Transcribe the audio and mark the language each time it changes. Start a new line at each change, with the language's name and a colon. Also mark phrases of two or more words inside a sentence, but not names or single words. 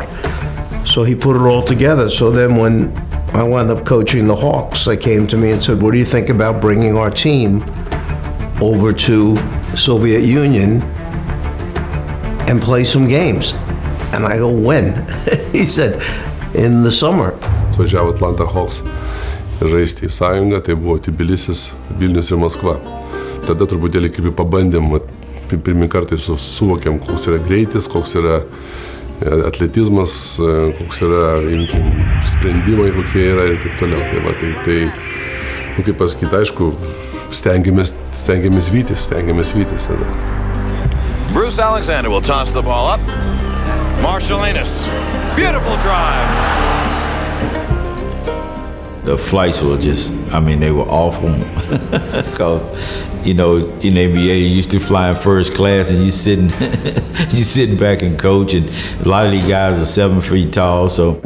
English: So he put it all together. So then when I wound up coaching the Hawks, they came to me and said, what do you think about bringing our team over to the Soviet Union and play some games? And I go, when? He said, in the summer.
Lithuanian: Atvažiavo Atlanta Hawks žaisti į sąjungą, tai buvo Tbilisis, Vilnius ir Maskva. tada truputėlį kaip pabandėm, pirmį kartą suvokėm, koks yra greitis, koks yra atletizmas, koks yra sprendimai, kokie yra ir taip toliau. Tai kaip pasakyti, aišku, stengiamės vytis tada.
English: Bruce Alexander will toss the ball up. Marshall Innes, beautiful drive. The flights were just, they were awful because, in NBA, you used to fly in first class and you sitting back and coach, and a lot of these guys are 7 feet tall, so.